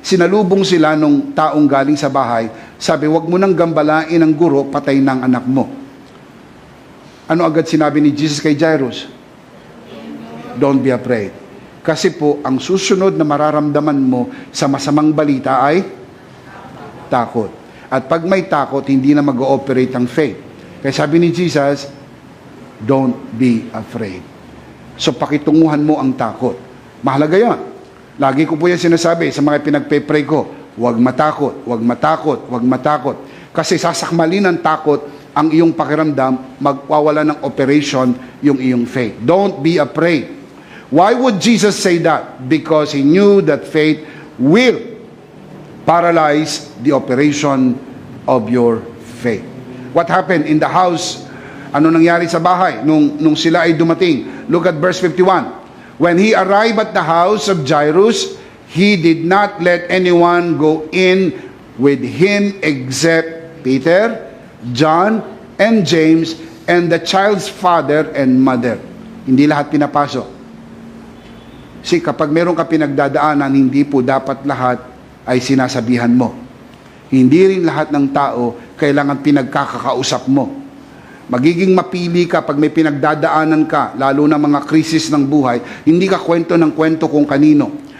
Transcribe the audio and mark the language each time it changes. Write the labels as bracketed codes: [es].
[tl] Sinalubong sila nung taong galing sa bahay. Sabi, wag mo nang gambalain ang guro, patay ng anak mo. Ano agad sinabi ni Jesus kay Jairus? [en] Don't be afraid. [tl] Kasi po, ang susunod na mararamdaman mo sa masamang balita ay takot. At pag may takot, hindi na mag-ooperate ang faith. Kaya sabi ni Jesus, [en] don't be afraid. [tl] So pakitunguhan mo ang takot. Mahalaga yan. Lagi ko po yan sinasabi sa mga pinagpe-pray ko, huwag matakot, huwag matakot, huwag matakot. Kasi sasakmalin ng takot ang iyong pakiramdam, magwawala ng operation yung iyong faith. [en] Don't be afraid. Why would Jesus say that? Because He knew that faith will paralyze the operation of your faith. What happened in the house? [tl] Ano nangyari sa bahay nung sila ay dumating? [en] Look at verse 51. When he arrived at the house of Jairus, he did not let anyone go in with him except Peter, John, and James, and the child's father and mother. [tl] Hindi lahat pinapasok. See, kapag meron ka pinagdadaanan, hindi po dapat lahat ay sinasabihan mo. Hindi rin lahat ng tao kailangan pinagkakausap mo. Magiging mapili ka pag may pinagdadaanan ka, lalo na mga krisis ng buhay, hindi ka kwento ng kwento kung kanino.